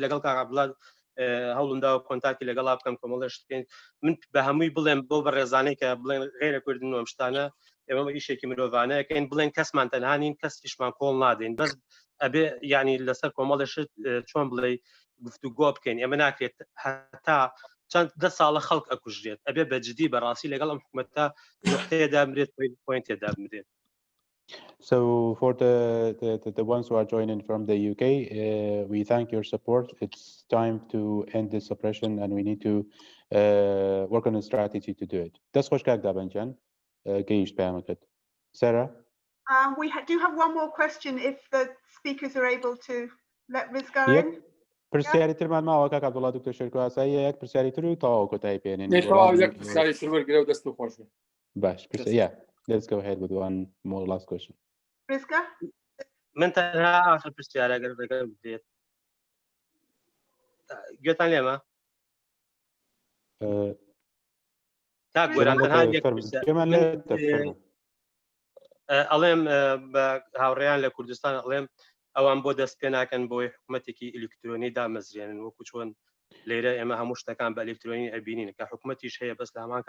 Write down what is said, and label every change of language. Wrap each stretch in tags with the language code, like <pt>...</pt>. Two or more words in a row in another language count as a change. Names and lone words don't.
<ckb>لەگەڵ کاک عەبدوڵڵا هەوڵمداوە کۆنتاکتی لەگەڵا بکەم کۆمەڵێ شتکەین من بە هەمووی بڵێم بۆ بە ڕێزانەی کە بڵێن غێرە کوردن و ئەم شتانە ئێمە ئیشێکی مرۆڤانەیەکەین بڵێن کەسمان تەنها نین کەسیشمان کۆڵ نادەین بەس ئەبێ یعنی لەسەر کۆمەڵێ شت چۆن بڵێ گفتوگۆ بکەین ئێمە ناکرێت هەتا چەند 10 ساڵە خەڵک ئەکوژرێت ئەبێ بەجددی بەڕاستی لەگەڵ ئەم حکومەتە نقطەیەدا مرێت پۆینت تێدا بمرێت.</ckb> <en>So for the ones who are joining from the UK, we thank your support. It's time to end this suppression and we need to work on a strategy to do it.</en> <ckb>دست خوش کاک دابنجان گەیشت پەیامەکەت.</ckb> <en>Sarah? We do have one more question if the speakers are able to let Rizga in.</en> <ckb>پرسیاری ترمان ماوە کاک عەبدوڵڵا دکتۆر شێرکۆ ئاسایی یەک پرسیاری تر و تەواو کۆتایی پێێنین. پرسیاری تر وەرگرە و دەست خۆش بێ. باش پرسیار.</ckb> <en>Let's go ahead with one more last question. Rizga?</en> <ckb>من تەنها ئاخر پرسیارە ئەگەر ڕێگە بدرێت. گوێتان لێمە؟ کاک گۆران تەنها یەک پرسیار ئەڵێم بە هاوڕێیان لە کوردستان ئەڵێم ئەوان بۆ دەست پێ ناکەن بۆی حکومەتێکی ئلکترۆنی دامەزرێنن وەکو چۆن لێرە ئێمە هەموو شتەکان بە ئلکترۆنی ئەبینین کە حکومەتیش هەیە بەس لە هەمان</ckb>